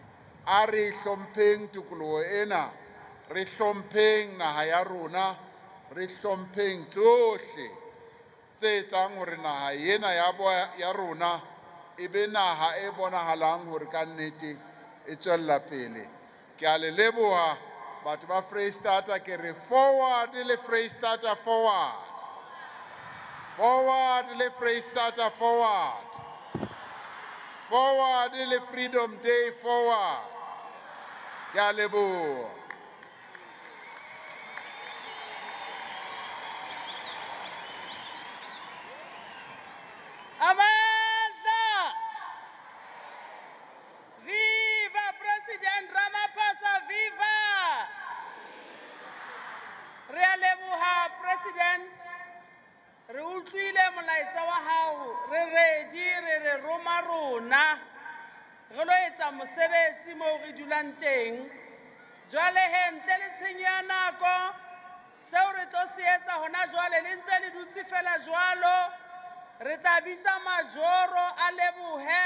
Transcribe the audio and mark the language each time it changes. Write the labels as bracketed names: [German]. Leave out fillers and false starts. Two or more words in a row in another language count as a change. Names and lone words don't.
[Southern Sotho] A re hlompheng tokoloho ena, re hlompheng naha ya rona, re hlompheng tsohle tse etsang hore naha ena ya rona e be naha e bonahalang hore ka nnete e tswella pele. Ke a le leboha batho ba Freistata, ke re forward le Freistata forward. Forward le Freistata forward. Forward le Freedom Day forward. Ke a leboha. Amandla! Viva President Ramaphosa, viva! Re a leboha President, re utlwile molaetsa wa hao, re ready, re roma rona, re lo etsa mosebetsi moo re dulang teng. Jwale he ntle le tshenyo ya nako, seo re tlo se etsa hona jwale le ntse le dutse fela jwalo, re tla bitsa majoro a lebohe.